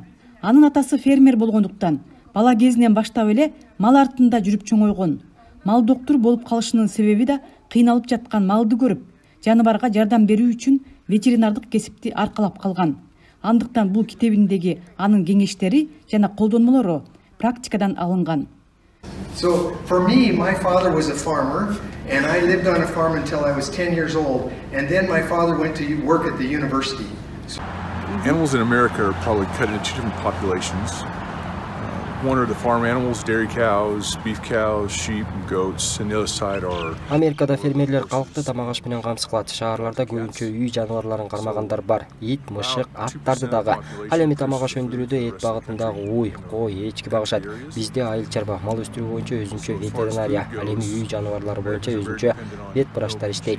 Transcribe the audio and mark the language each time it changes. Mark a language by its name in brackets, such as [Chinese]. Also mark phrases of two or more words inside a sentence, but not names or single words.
[Kyrgyz] Анын атасы фермер болгондуктан бала кезинен баштап эле мал артында жүрүп чоңойгон. Мал доктор болуп калышынын себеби да кыйналып жаткан малды көрүп, жаныбарга жардам берүү үчүн ветеринардык кесипти аркалап калган. Андыктан бул китебиндеги анын кеңештери жана колдонмолору практикадан алынган. [English] So for me, my father was a farmer, and I lived on a farm until I was 10 years old, and then my father went to work at the university. Animals in America are probably cut into 2 different populations. One are the farm animals, dairy cows, beef cows, sheep, and goats, and the other side are... [Kyrgyz] Америкада фермерлер калкты тамак аш менен камсыз кылат. Шаарларда көбүнчө үй жаныбарларын кармагандар бар. Ит, мышык, аттарды дагы. Ал эми тамак аш өндүрүүдө эт багытындагы уй, кой, эчки багышат. Бизде айыл чарба, мал өстүрүү боюнча өзүнчө ветеринария, ал эми үй жаныбарлары боюнча өзүнчө вет врачтар иштейт.